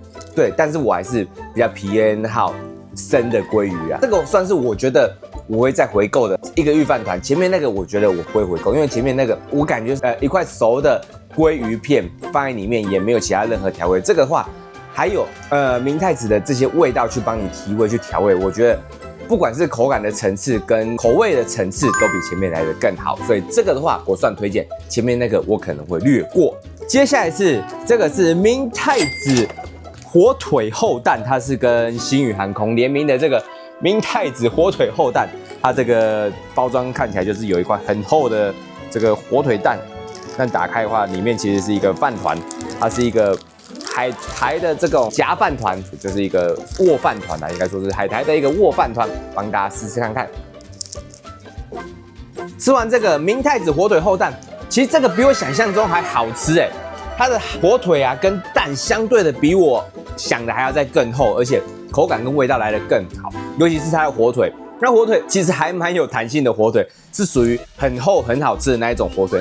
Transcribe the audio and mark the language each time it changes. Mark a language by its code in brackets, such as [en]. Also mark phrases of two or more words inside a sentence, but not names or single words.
[zh] 對，但是我還是比較偏好生的鮭魚啊，這個算是我覺得我會再回購的一個御飯糰。前面那個我覺得我不會回購，因為前面那個我感覺一塊熟的鮭魚片放在裡面也沒有其他任何調味。這個的話還有明太子的這些味道去幫你提味去調味，我覺得不管是口感的層次跟口味的層次都比前面來的更好，所以這個的話我算推薦。前面那個我可能會略過。接下來是這個是明太子火腿厚蛋，它是跟星宇航空聯名的這個明太子火腿厚蛋，它這個包裝看起来就是有一塊很厚的這個火腿蛋，但打開的話，裡面其實是一個飯糰，它是一個海苔的這種夾飯糰，就是一個握飯糰啦，應該說是海苔的一個握飯糰，幫大家試試看看。吃完這個明太子火腿厚蛋，其實這個比我想象中還好吃哎，它的火腿啊跟蛋相對的比我想的還要再更厚，而且口感跟味道來得更好，尤其是它的火腿。那火腿其實還蠻有彈性的，火腿是屬於很厚很好吃的那一種火腿。